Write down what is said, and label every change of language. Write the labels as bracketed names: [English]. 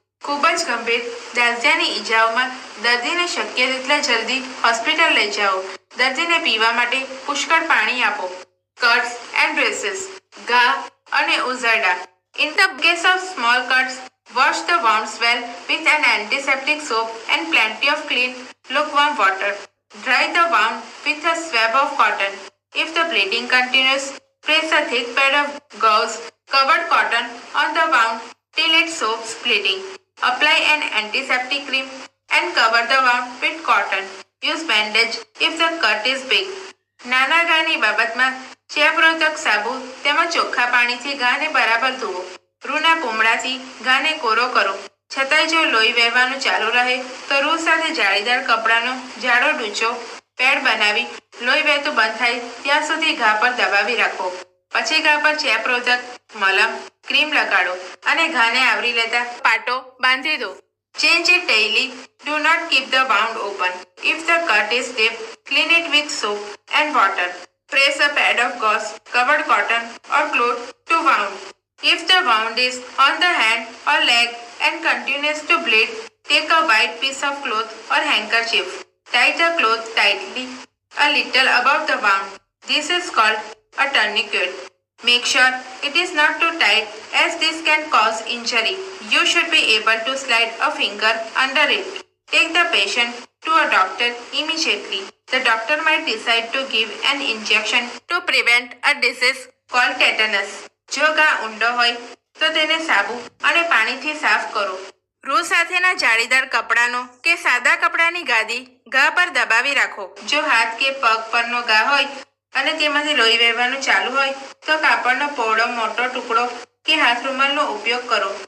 [Gujarati] ખૂબ જ ગંભીર દાઝ્યાની ઈજાઓમાં દર્દીને શક્ય તેટલા જલ્દી હોસ્પિટલ લઈ જાઓ. દર્દીને પીવા માટે પુષ્કળ પાણી આપો. [English] Cuts and bruises. [Gujarati] ઘા અને ઉઝરડા. [English] In the case of small cuts, wash the wounds well with an antiseptic soap and plenty of clean, lukewarm water. Dry the wound with a swab of cotton. If the bleeding continues, place a thick pad of gauze covered cotton on the wound till it stops bleeding. Apply an antiseptic cream and cover the wound with cotton. Use bandage if the cut is big. [Gujarati] નાના ઘાની બાબતમાં ચેપરોધક સાબુ તેમજ ચોખ્ખા પાણીથી ઘાને બરાબર ધુઓ. રૂના પૂમડાથી ઘાને કોરો કરો. છતાંય જો લોહી વહેવાનું ચાલુ રહે તો રૂ સાથે જાળીદાર કપડાનો જાડો ડૂચો પેડ બનાવી લોહી વહેતું બંધ થાય ત્યાં સુધી ઘા પર દબાવી રાખો. પછી ઘા પર ચેપરોધક મલમ ક્રીમ લગાડો અને ઘાને આવરી લેતા પાટો બાંધી દો. [English] Change it daily. Do not keep the wound open. If the cut is deep, clean it with soap and water. Press a pad of gauze covered cotton or cloth to wound. If the wound is on the hand or leg and continues to bleed, take a white piece of cloth or handkerchief. Tie the cloth tightly a little above the wound. This is called a tourniquet. Make sure it is not too tight as this can cause injury. You should be able to slide a finger under it. Take the patient to a doctor immediately. The doctor might decide to give an injection to prevent a disease called tetanus. [Gujarati] જો ઘા ઊંડો હોય તો તેને સાબુ અને પાણીથી સાફ કરો. રૂ સાથેના જાળીદાર કપડાનો કે સાદા કપડાની ગાદી ઘા પર દબાવી રાખો. જો હાથ કે પગ પરનો ઘા હોય અને તેમાંથી લોહી વહેવાનું ચાલુ હોય તો કાપડનો પહોળો મોટો ટુકડો કે હાથ રૂમાલનો ઉપયોગ કરો.